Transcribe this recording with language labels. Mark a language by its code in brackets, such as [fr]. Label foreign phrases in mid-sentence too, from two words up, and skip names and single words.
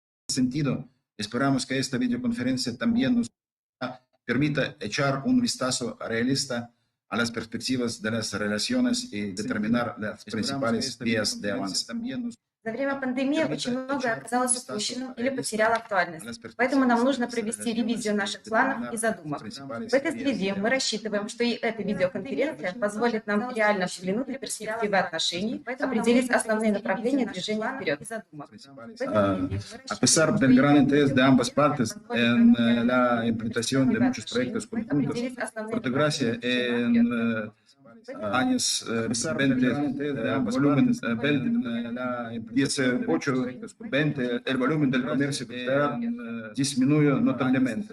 [es] sentido, esperamos que esta videoconferencia también nos permita echar un vistazo realista a las perspectivas de las relaciones y determinar las principales vías de avance. [ru] За время пандемии очень многое оказалось упущенным или потеряло актуальность. Поэтому нам нужно провести ревизию наших планов и задумок. В этой связи мы рассчитываем, что и эта видеоконференция позволит нам реально взглянуть на перспективы отношений, определить основные направления движения вперед. [es] A pesar del gran interés de ambas partes en la implementación de muchos proyectos conjuntos, por desgracia, en años 20, volumen 18, 20, el volumen del comercio exterior disminuyó notablemente.